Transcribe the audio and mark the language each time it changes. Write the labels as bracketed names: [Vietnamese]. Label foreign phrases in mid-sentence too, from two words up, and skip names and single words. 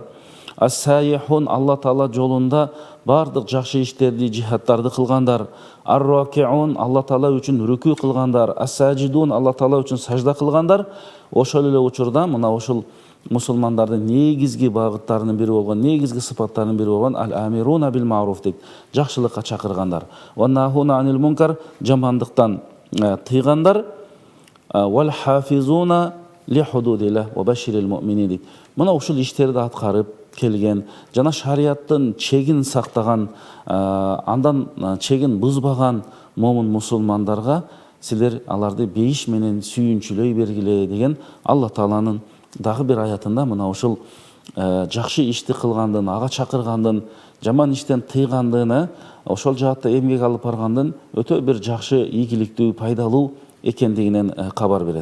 [Kyrgyz] "Ас-сайихун", Алла Таала жолунда бардык жакшы иштерди, жихадтарды кылгандар. "Ар-ракиун", Алла Таала үчүн рүкү кылгандар. "Ас-сажидун", Алла Таала үчүн сажда кылгандар. Ошол эле учурда мына ушул мусулмандардын негизги багыттарынын бири болгон, негизги сыпаттарынын бири болгон [Arabic] "الآمرون بالمعروف" [Kyrgyz] дейт. Жакшылыкка чакыргандар. [Arabic] "والناهون عن المنكر", [Kyrgyz] жамандыктан тыйгандар. [Arabic] "والحافظون لحدود الله وبشر المؤمنين" дейт. [Kyrgyz] Мына ушул иштерди аткарып келген, жана шарияттын чегин сактаган, андан чегин бузбаган момун мусулмандарга силер аларды бейиш менен сүйүнчүлөй бергиле деген Алла Тааланын дагы бир аятында мына ушул жакшы ишти кылгандын, ага чакыргандын, жаман иштен тыйгандыны, ошол жаатта эмгек алып баргандын өтө бир жакшы, ийгиликтүү, пайдалуу экендигинен кабар берет.